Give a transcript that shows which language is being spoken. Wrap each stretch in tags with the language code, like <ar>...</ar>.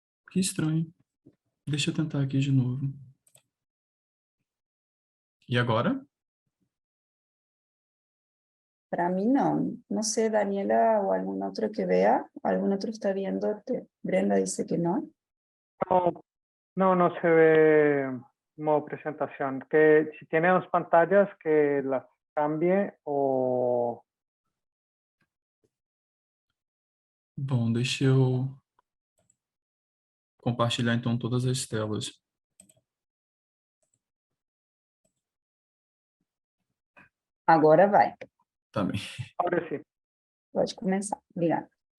<pt>Que estranho. Deixa eu tentar aqui de novo. E agora? Para mim não. Não sei, Daniela ou algum outro que vea. Algum outro está vendo? Brenda dice que não.</pt> <es>No se ve como presentación. Que si tiene dos pantallas, que las cambie o...</es> <pt>Bom, deixa eu compartilhar então todas as telas. Agora vai. Também.</pt> <es>Ahora sí.</es> <pt>Pode começar. Obrigada.</pt>